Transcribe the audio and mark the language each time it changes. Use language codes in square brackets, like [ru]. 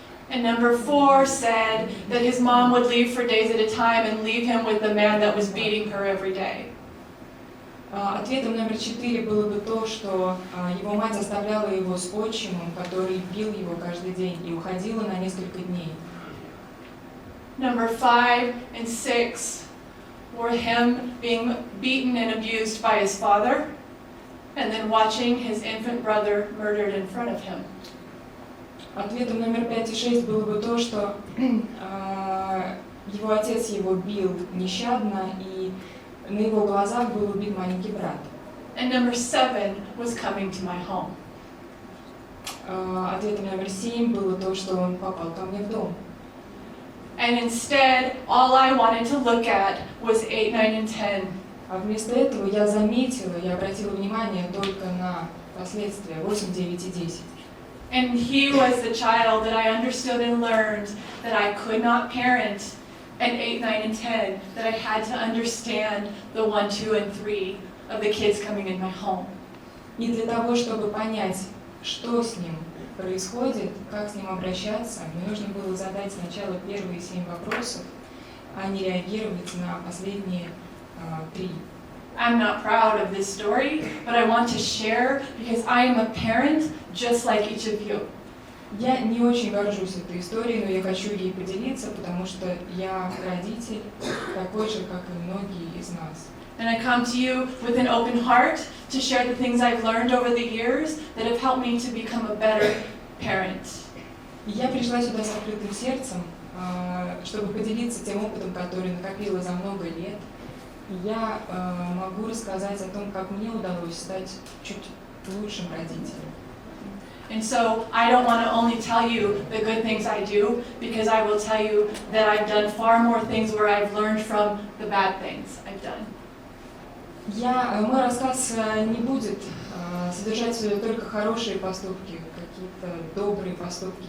[en] And number 4 said that his mom would leave for days at a time and leave him with the man that was beating her every day. [ru] Ответом номер 4 было бы то, что его мать оставляла его с отчимом, который бил его каждый день, и уходила на несколько дней. [en] Number 5 and 6 were him being beaten and abused by his father, and then watching his infant brother murdered in front of him. [ru] Ответом номер 5 и 6 было бы то, что его отец его бил нещадно, и на его глазах был убит маленький брат. [en] And number 7 was coming to my home. [ru] Ответом номер 7 было то, что он попал ко мне в дом. [en] And instead, all I wanted to look at was 8, 9, and 10. [ru] А вместо этого я заметила, я обратила внимание только на последствия 8, 9 и 10. [en] And he was the child that I understood and learned that I could not parent at 8, 9, and 10, that I had to understand the 1, 2, and 3 of the kids coming in my home. [ru] И для того, чтобы понять, что с ним происходит, как с ним обращаться, мне нужно было задать сначала первые 7 вопросов, а не реагировать на последние 3. [en] I'm not proud of this story, but I want to share because I am a parent just like each of you. [ru] Я не очень горжусь этой историей, но я хочу ей поделиться, потому что я родитель, такой же, как и многие из нас. [en] And I come to you with an open heart to share the things I've learned over the years that have helped me to become a better parent. [ru] И я пришла сюда с открытым сердцем, чтобы поделиться тем опытом, который накопила за много лет. И я могу рассказать о том, как мне удалось стать чуть лучшим родителем. [en] And so I don't want to only tell you the good things I do, because I will tell you that I've done far more things where I've learned from the bad things I've done. [ru] Мой рассказ не будет содержать в себе только хорошие поступки, какие-то добрые поступки.